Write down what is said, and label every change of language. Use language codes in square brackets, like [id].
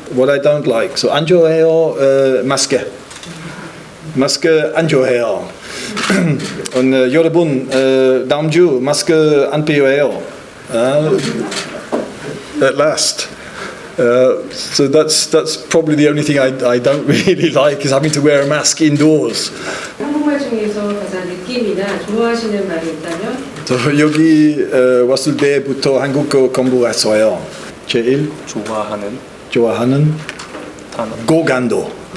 [en] What I don't like, so [ko] 안 좋아해요 마스크 안 좋아해요. 여러분 다음 주 마스크 안 필요해요. [en] At last. So that's probably the only thing I don't really like is having to wear a mask indoors. [ko] 한국말 중에서 가장 느낌이나 좋아하시는 말이 있다면? 저 여기 왔을 때부터 한국어 공부했어요. 제일 좋아하는 단어. 고간도.